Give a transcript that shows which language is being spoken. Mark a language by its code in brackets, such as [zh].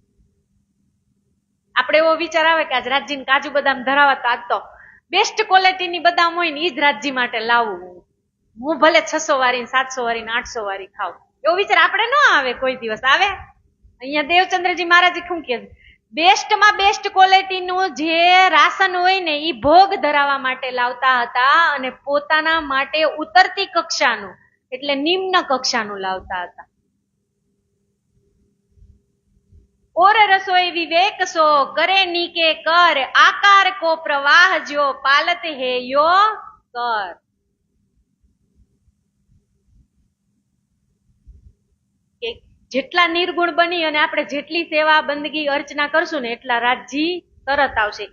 [gu] આપણે એવો વિચાર આવે કે આજ રાજજીને કાજુ બદામ ધરાવતા, આજ તો બેસ્ટ ક્વોલિટીની બદામ હોય ને ઈ જ રાજજી માટે લાવવું, હું ભલે 600 વાળી, 700 વાળી, 800 વાળી ખાવ, એવો વિચાર આપણે ન આવે. કોઈ દિવસ આવે? અહીંયા દેવચંદ્રજી મહારાજે શું કે બેસ્ટમાં બેસ્ટ ક્વોલિટીનું જે રાશન હોય ને ઈ ભોગ ધરાવવા માટે લાવતા હતા અને પોતાના માટે ઉતરતી કક્ષાનું એટલે નિમ્ન કક્ષાનું લાવતા હતા. [hi] और रसोई विवेक सो करे नीके कर, आकार को प्रवाह जो पालत है यो कर. [gu] જેટલા નિર્ગુણ બની અને આપણે જેટલી સેવા, બંદગી, અર્ચના કરશું ને એટલા રાજજી તરત આવશે.